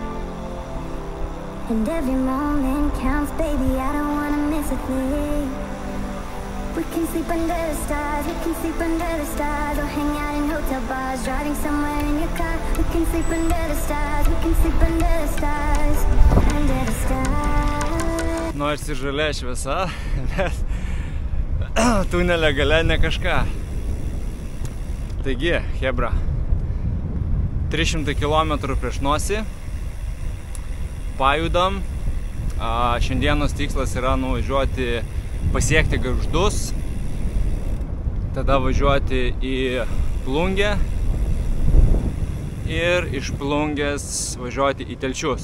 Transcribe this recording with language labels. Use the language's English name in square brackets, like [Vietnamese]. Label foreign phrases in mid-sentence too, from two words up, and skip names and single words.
[English] And every moment counts, baby, I don't wanna miss a thing. We can sleep under the stars, we can sleep under the stars, or hang out in hotel bars, driving somewhere in your car. We can sleep under the stars, we can sleep under the stars, under the stars. [Lithuanian] Nors ir žalia šviesa, bet tunelio gale ne kažką. Taigi, chebra, 300 km prieš nosį, pajudam. Šiandienos tikslas yra nuvažiuoti, pasiekti Gargždus, tada važiuoti į Plungę ir iš Plungės važiuoti į Telšius.